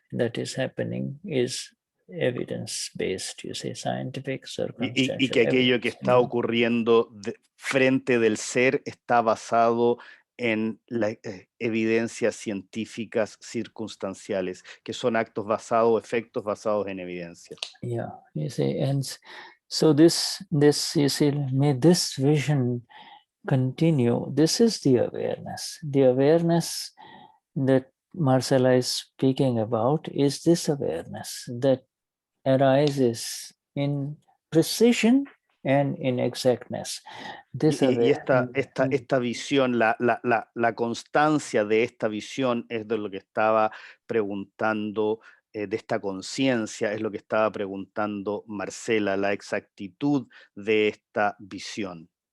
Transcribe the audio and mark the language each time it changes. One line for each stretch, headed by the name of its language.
English: That is happening is evidence-based, you say, scientific, circumstantial.
Spanish: Y que aquello que está ocurriendo frente del ser está basado en las evidencias científicas circunstanciales, que son efectos basados en evidencias.
English: Yeah, you see, and so this you see, may this vision continue. This is the awareness that Marcella is speaking about, is this awareness that arises in precision and in exactness.
Spanish: Y esta visión, la constancia de esta visión es de lo que estaba preguntando, de esta conciencia, es lo que estaba preguntando Marcela, la exactitud de esta visión.